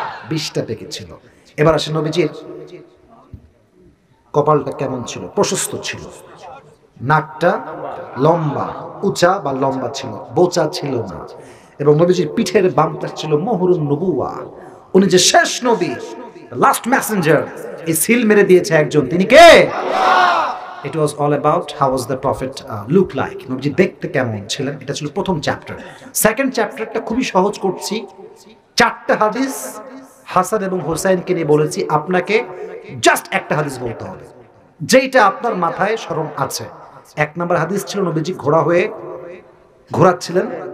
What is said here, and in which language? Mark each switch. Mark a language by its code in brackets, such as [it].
[bn] 20টা পেকেছিল। এবার আসেন নবীজির কপালটা কেমন ছিল? প্রশস্ত ছিল। নাকটা লম্বা, উঁচা বা লম্বা ছিল, বোচা ছিল না। এবং নবীজির পিঠের বাম পাশ ছিল মোহরুন নবুয়া। উনি যে শেষ নবী, লাস্ট মেসেঞ্জার, এই সিল মেরে দিয়েছে একজন, তিনি কে? [en] It was all about how was the prophet look like. [bn] নবীজি দেখতে কেমন ছিলেন, এটা ছিল প্রথম চ্যাপ্টার। সেকেন্ড চ্যাপ্টারটা খুবই সহজ করছি। 4টা হাদিস হাসান এবং হোসাইনকে নিয়ে বলেছি, আপনাকে জাস্ট একটা হাদিস বলতে হবে যেটা আপনার মাথায় স্মরণ আছে। 1 নম্বর হাদিস ছিল নবীজি ঘোড়া হয়ে ঘোরাচ্ছিলেন।